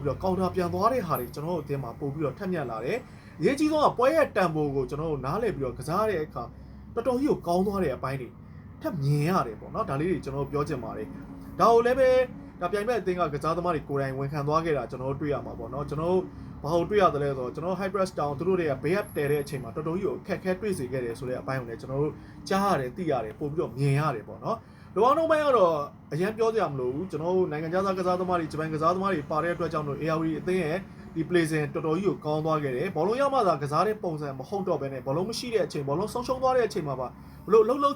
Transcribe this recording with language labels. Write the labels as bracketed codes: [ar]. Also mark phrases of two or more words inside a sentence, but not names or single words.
[my] ပြီးတော့ counter ပြန်သွားတဲ့ဟာတွေကျွန်တော်တို့အသင်းမှာပို့ပြီးတော့ထပ်မြက်လာတယ်အရေးကြီးဆုံးကပွဲရဲ့တန်ဖိုးကိုကျွန်တော်တို့နားလည်ပြီးတော့ကစားတဲ့အခါတော်တော်ကြီးကိုကောင်းသွားတဲ့အပိုင်းတွေထပ်မြင်ရတယ် ပေါ့နော်ဒါလေးတွေကျွန်တော်တို့ပြောချင်ပါတယ်ဒါကိုလည်းပဲဒါပြိုင်ဘက်အသင်းကကစားသမားတွေကိုယ်တိုင်ဝန်ခံသွားခဲ့တာကျွန်တော်တို့တွေ့ရမှာပေါ့နော်ကျွန်တော်တို့ဘာလို့တွေ့ရတယ်လဲဆိုတော့ကျွန်တော် [en] high press down [my] သူတို့တွေကဘေးကတဲတဲ့အချိန်မှာတော်တော်ကြီးကိုအခက်ခဲတွေ့စေခဲ့တယ်ဆိုတဲ့အပိုင်းကိုလည်းကျွန်တော်တို့ကြားရတယ်သိရတယ်ပို့ပြီးတော့မြင်ရတယ်ပေါ့နော်လောအောင်တော့ပိုင်းကတော့အရင်ပြောကြရမလို့ကျွန်တော်တို့နိုင်ငံခြားသားကစားသမားတွေဂျပန်ကစားသမားတွေပါတဲ့အတွက်ကြောင့်လို့ ARD အသင်းရဲ့ဒီ play စဉ်တော်တော်ကြီးကိုကောင်းသွားခဲ့တယ်ဘောလုံးရမှသာကစားတဲ့ပုံစံမဟုတ်တော့ဘဲနဲ့ဘောလုံးမရှိတဲ့အချိန်ဘောလုံးဆုံးရှုံးသွားတဲ့အချိန်မှာပါဘလို့အလုံးလုံး